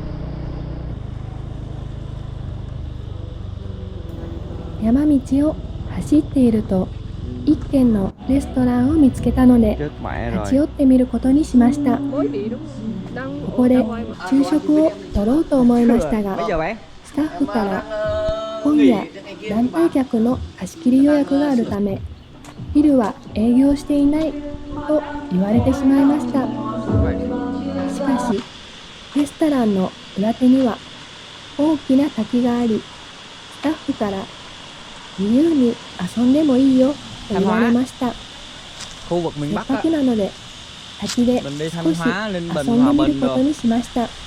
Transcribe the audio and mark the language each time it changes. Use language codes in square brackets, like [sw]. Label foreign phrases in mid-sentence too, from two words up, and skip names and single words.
[ja] 山道を走っていると一軒のレストランを見つけたので立ち寄ってみることにしました。ここで昼食を取ろうと思いましたが、スタッフから今夜団体客の貸し切り予約があるため、昼は営業していないと言われてしまいました。しかし、レストランの裏手には大きな滝があり、スタッフから自由に遊んでもいいよと言われました。 [vi] khu vực [ja] せ [vi] miền [ja] っ [vi] Bắc [ja] か [vi] á. [ja] くなので、滝で [vi] Mình đi [ja] 少 [vi] Thanh [ja] し [vi] Hóa, Ninh [ja] 遊 [vi] Bình, [ja] ん [vi] Hòa [ja] でみる [vi] Bình [ja] こと [vi] rồi. [ja] にしました。